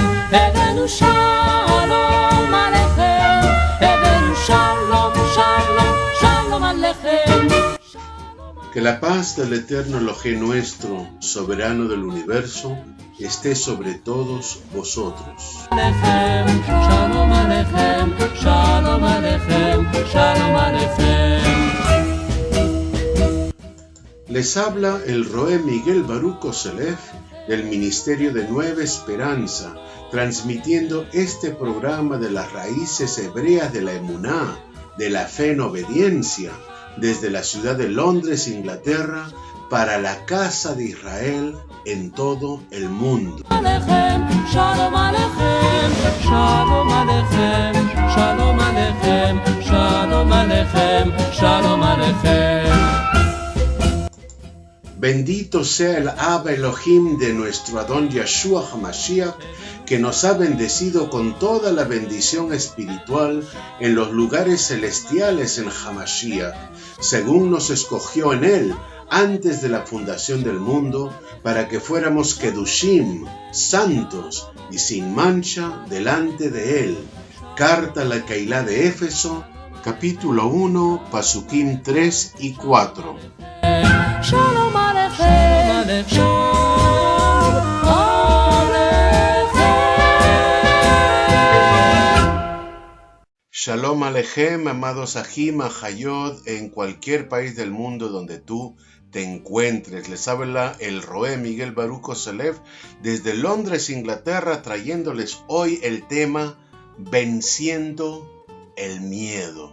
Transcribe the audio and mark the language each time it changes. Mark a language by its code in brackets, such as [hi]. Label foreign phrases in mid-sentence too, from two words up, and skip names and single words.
[he] הבאנו שלום עליכם, הבאנו שלום, שלום, שלום עליכם. [es] Que la paz del eterno Elohim nuestro, soberano del universo, esté sobre todos vosotros. [he] שלום עליכם שלום עליכם שלום עליכם. [es] Les habla el Roé Miguel Baruch Koselev del Ministerio de Nueva Esperanza, transmitiendo este programa de las raíces hebreas de la emuná, de la fe en obediencia, desde la ciudad de Londres, Inglaterra, para la casa de Israel en todo el mundo. [he] שלום עליכם שלום עליכם שלום עליכם שלום עליכם שלום עליכם. [es] Bendito sea el Abba Elohim de nuestro Adón Yeshua HaMashiach, que nos ha bendecido con toda la bendición espiritual en los lugares celestiales en HaMashiach, según nos escogió en él antes de la fundación del mundo, para que fuéramos Kedushim, santos y sin mancha delante de él. Carta a la Keilah de Éfeso, capítulo 1, Pasukim 3 y 4. [he] שלום עליכם שלום עליכם. שלום עליכם, [es] amados [he] אחים אחיות, [es] en cualquier país del mundo donde tú te encuentres. Les habla el Roé Miguel Baruch Koselev desde Londres, Inglaterra, trayéndoles hoy el tema Venciendo el Miedo.